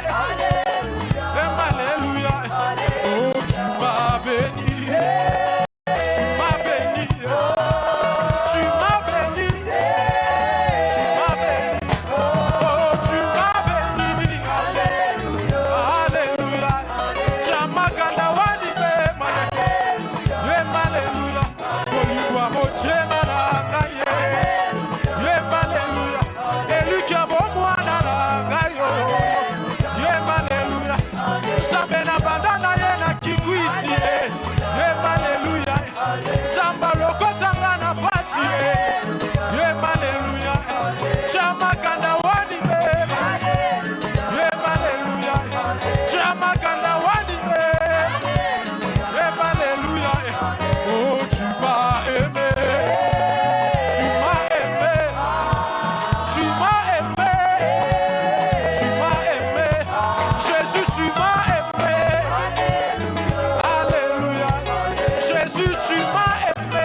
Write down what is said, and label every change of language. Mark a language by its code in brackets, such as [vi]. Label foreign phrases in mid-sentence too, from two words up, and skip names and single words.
[fr] Yem alléluia. Oh, tu m'as béni. Tu m'as béni. Tu m'as béni. Tu m'as béni. Oh, tu m'as béni. Alléluia. Chamakanda wanime. Yem alléluia. [ln] Olingwa mochema na ngai. [fr] Yem alléluia. [ln] Eluki ya bomwana na ngai yo. [fr] Yem alléluia. [ln] Nzambe na banda na ye na kikwiti ye. [fr] Yem alléluia. [ln] Nzambe alokotanga na pasi ye. [fr] Yem alléluia. Chamakanda wanime. Yem alléluia. Chamakanda wanime. Yem alléluia. Oh, tu m'as aimé. Tu m'as aimé. Tu m'as aimé. Tu m'as aimé. Jésus, tu m'as aimé. Alléluia. Jésus, tu m'as aimé.